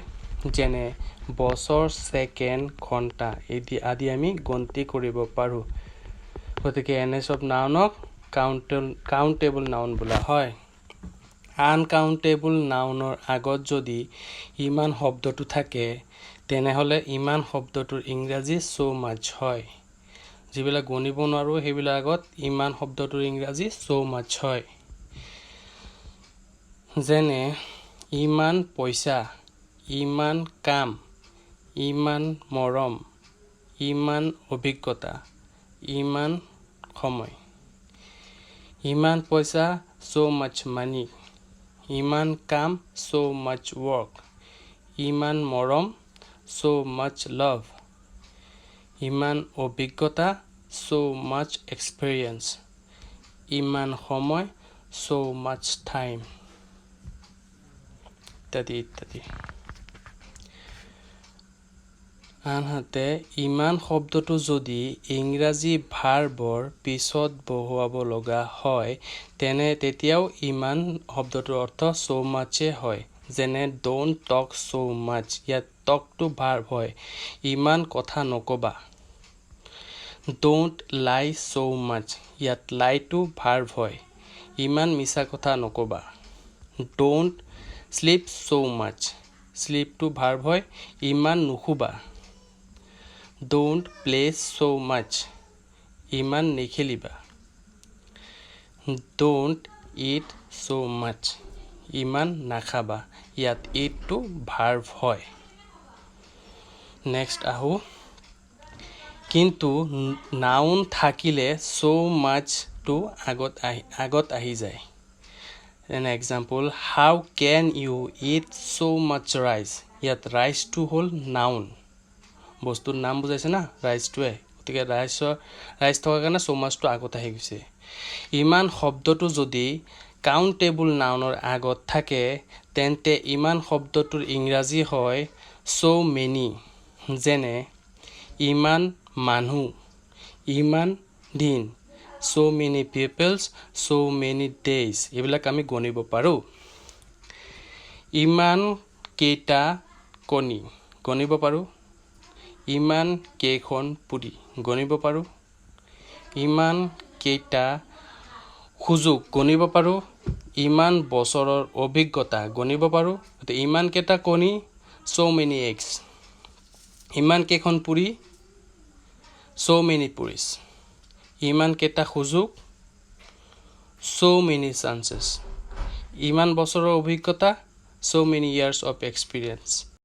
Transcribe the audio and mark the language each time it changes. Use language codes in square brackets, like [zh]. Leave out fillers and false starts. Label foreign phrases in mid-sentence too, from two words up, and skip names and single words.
[as] যেনে বছৰ, ছেকেণ্ড, ঘণ্টা আদি আমি গন্তি কৰিব পাৰোঁ। গতিকে এনে চব নাউনক কাউণ্টেবল নাউন বোলা হয়। আনকাউণ্টেবল নাউনৰ আগত যদি ইমান শব্দটো থাকে তেনেহ'লে ইমান শব্দটোৰ ইংৰাজী [en] so much [as] হয়। যিবিলাক গণিব নোৱাৰোঁ সেইবিলাক আগত ইমান শব্দটোৰ ইংৰাজী [en] so much [as] হয়। যেনে ইমান পইচা, ইমান কাম, ইমান মৰম, ইমান অভিজ্ঞতা, ইমান সময়। ইমান পইচা [en] so much money, [as] ইমান কাম [en] so much work, [as] ইমান মৰম [en] so much love, [as] ইমান অভিজ্ঞতা [en] so much experience, [as] ইমান সময় [en] so much time [as] ইত্যাদি ইত্যাদি। আনহাতে ইমান শব্দটো যদি ইংৰাজী ভাৰ্বৰ পিছত বহুৱাব লগা হয় তেতিয়াও ইমান শব্দটোৰ অৰ্থ [en] so much [as] হয়। [en] যেনে don't talk so much, [as] ইয়াত talkটো ভাৰ্ব হয়। ইমান কথা নক'বা। [en] don't lie so much, [as] ইয়াত lieটো ভাৰ্ব হয়। ইমান মিছা কথা নক'বা। [en] don't sleep so much, [as] sleepটো ভাৰ্ব হয়। ইমান নুশুবা। don't play so much, ইমান নেখেলিবা। [en] don't eat so much, [as] ইমান নাখাবা। ইয়াত eatটো ভাৰ্ব হয়। নেক্সট আহোঁ। কিন্তু নাউন থাকিলে [en] so much [as] টো আগত আহি যায়। [en] An example, how can you eat so much rice? [as] ইয়াত ৰাইচটো হ'ল নাউন। বস্তুৰ নাম বুজাইছে না ৰাইচটোৱে। গতিকে ৰাইচ থকাৰ কাৰণে [en] so much [as] টো আগত আহি গৈছে। ইমান শব্দটো যদি কাউণ্টেবল নাউনৰ আগত থাকে তেন্তে ইমান শব্দটোৰ ইংৰাজী হয় [en] so many। [as] যেনে ইমান মানুহ, ইমান দিন, [en] so many peoples, so many days [as] এইবিলাক আমি গণিব পাৰোঁ। ইমান কেইটা কণী গণিব পাৰোঁ। ইমান কেইখন পুৰি গণিব পাৰোঁ। ইমান কেইটা সুযোগ গণিব পাৰোঁ। ইমান বছৰৰ অভিজ্ঞতা গণিব পাৰোঁ। ইমান কেইটা কণী [en] so many eggs, [as] ইমান কেইখন পুৰি [en] so many puris, [as] ইমান কেইটা সুযোগ [en] so many chances, [as] ইমান বছৰৰ অভিজ্ঞতা [en] so many years of experience,